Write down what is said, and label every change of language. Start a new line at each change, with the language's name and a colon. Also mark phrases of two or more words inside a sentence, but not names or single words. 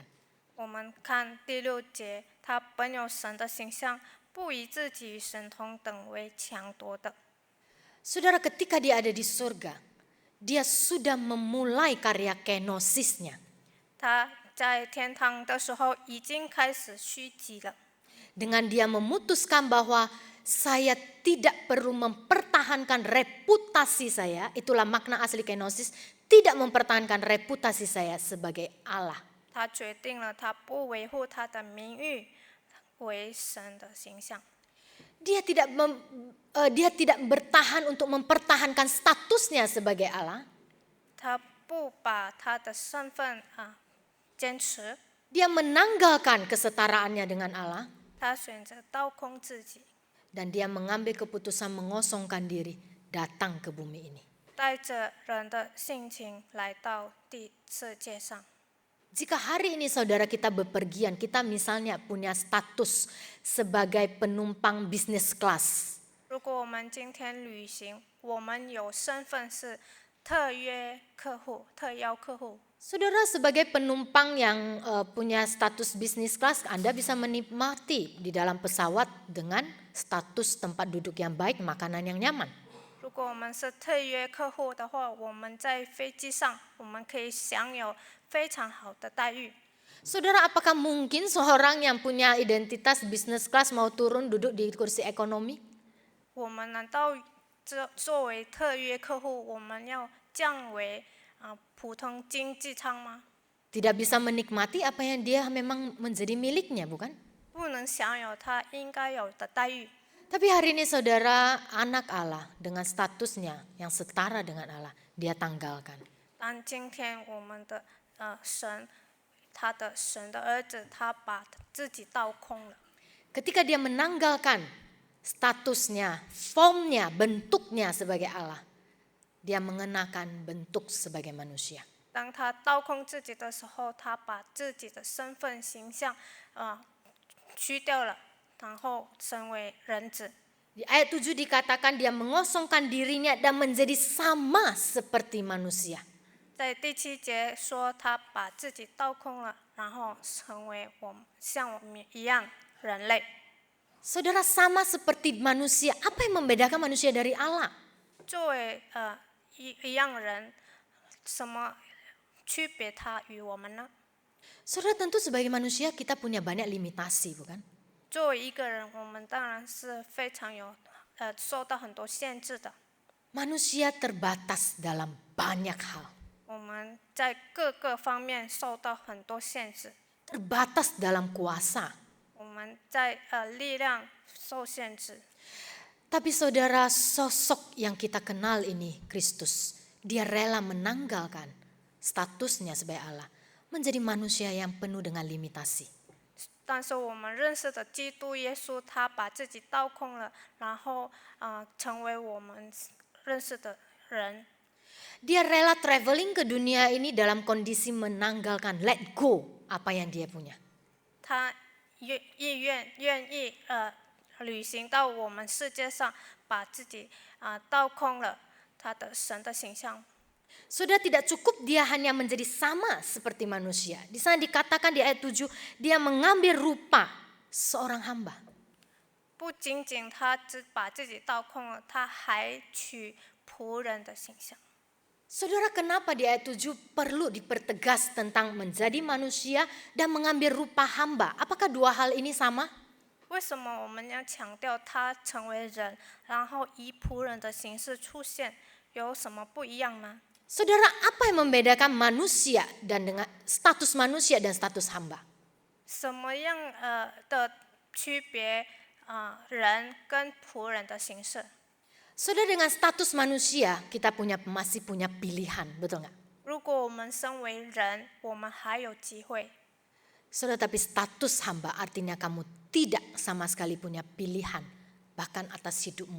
Chinese: 我们看第6节，他本有神的形象，不以自己与神同等为强夺的。
Indonesian: Saudara, ketika dia ada di surga, dia sudah memulai karya kenosisnya.
Chinese: 他在天堂的时候已经开始虚己了。
Indonesian: Dengan dia memutuskan bahwa saya tidak perlu mempertahankan reputasi saya, itulah makna asli kenosis, tidak mempertahankan reputasi saya sebagai Allah.
Chinese: 他决定了，他不维护他的名誉为神的形象。
Indonesian: Dia tidak bertahan untuk mempertahankan statusnya sebagai Allah.
Chinese: 他不把他的身份坚持，
Indonesian: Dia menanggalkan kesetaraannya dengan Allah.
Chinese: 他选择倒空自己，
Indonesian: Dan dia mengambil keputusan mengosongkan diri datang ke bumi ini.
Chinese: 带着人的性情来到世界上。
Indonesian: Jika hari ini saudara kita bepergian, kita misalnya punya status sebagai penumpang
English: business class.
Chinese: 如果我们今天旅行，我们有身份是特约客户、特邀客户。
Indonesian: Saudara, sebagai penumpang yang punya status
English: business class,
Indonesian: Anda bisa menikmati di dalam pesawat dengan status tempat duduk yang baik, makanan yang nyaman.
Chinese: 如果我们是特约客户的话，我们在飞机上，我们可以享有非常好的待遇。
Indonesian: Saudara, apakah mungkin seorang yang punya identitas
English: business class
Indonesian: mau turun duduk di kursi ekonomi?
Chinese: 我们难道作为特约客户，我们要降为普通经济舱吗？
Indonesian: Tidak bisa menikmati apa yang dia memang menjadi miliknya, bukan?
Chinese: 不能享有他应该有的待遇。
Indonesian: Tapi hari ini saudara, anak Allah dengan statusnya yang setara dengan Allah, dia tanggalkan.
Chinese: 当今天我们的神，神的儿子，他把自己倒空了。
Indonesian: Ketika dia menanggalkan statusnya, formnya, bentuknya sebagai Allah, dia mengenakan bentuk sebagai manusia.
Chinese: 当他倒空自己的时候，他把自己的身份形象去掉了，然后成为人子。
Indonesian: Di ayat 7 dikatakan dia mengosongkan dirinya dan menjadi sama seperti manusia.
Chinese: 在第7节说他把自己倒空了，然后成为像我们一样人类。
Indonesian: Saudara, sama seperti manusia, apa yang membedakan manusia dari Allah?
Chinese: 作为一样人，什么区别他与我们呢？
Indonesian: Saudara, tentu sebagai manusia kita punya banyak limitasi, bukan?
Chinese: 作为一个人，我们当然是非常受到很多限制的。
Indonesian: Manusia terbatas dalam banyak hal.
Chinese: 我们在各个方面受到很多限制，
Indonesian: Terbatas dalam kuasa.
Chinese: 我们在力量受限制。
Indonesian: Tapi saudara, sosok yang kita kenal ini, Kristus, dia rela menanggalkan statusnya sebagai Allah, menjadi manusia yang penuh dengan limitasi.
Chinese: 但是我们认识的基督耶稣，他把自己倒空了，然后成为我们认识的人。
Indonesian: Dia rela traveling ke dunia ini dalam kondisi menanggalkan,
English: let go
Indonesian: apa yang dia punya.
Chinese: 他愿意旅行到我们世界上，把自己倒空了他的神的形象。
Indonesian: Sudah tidak cukup dia hanya menjadi sama seperti manusia. Di sana dikatakan di ayat 7, dia mengambil rupa seorang hamba.
Chinese: 不仅仅他只把自己倒空了，他还取仆人的形象。
Indonesian: Saudara, kenapa di ayat 7 perlu dipertegas tentang menjadi manusia dan mengambil rupa hamba? Apakah dua hal ini sama?
Chinese: 为什么我们要强调他成为人，然后以仆人的形式出现，有什么不一样呢？
Indonesian: Saudara, apa yang membedakan manusia dan dengan status manusia dan status hamba?
Chinese: 什么样的区别人跟仆人的形式？
Indonesian: Saudara, dengan status manusia kita masih punya pilihan, betul nggak?
Chinese: 如果我们身为人，我们还有机会。
Indonesian: Saudara, tapi status hamba artinya kamu tidak sama sekali punya pilihan, bahkan atas hidupmu.